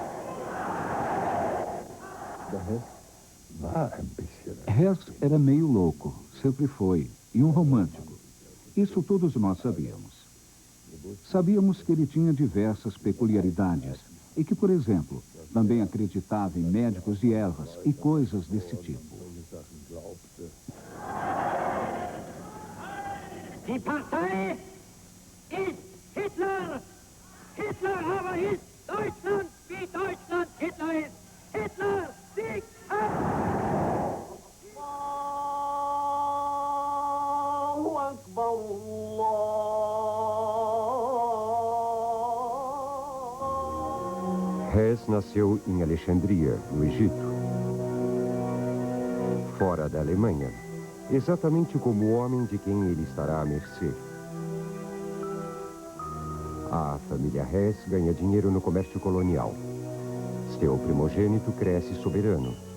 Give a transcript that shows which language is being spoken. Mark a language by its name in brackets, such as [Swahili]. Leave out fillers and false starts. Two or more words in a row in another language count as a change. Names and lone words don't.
[Portuguese] Hess era meio louco, sempre foi, e um romântico. Isso todos nós sabíamos. Sabíamos que ele tinha diversas peculiaridades e que, por exemplo, também acreditava em médicos de ervas e coisas desse tipo. [German] Die Partei ist Hitler! Hitler aber ist Deutschland, wie Deutschland Hitler ist! Hitler siegt ab! [Arabic] الله أكبر, [German] Allah! [Portuguese] Hess nasceu em Alexandria, no Egito, fora da Alemanha, exatamente como o homem de quem ele estará à mercê. A família Hess ganha dinheiro no comércio colonial. Seu primogênito cresce soberano.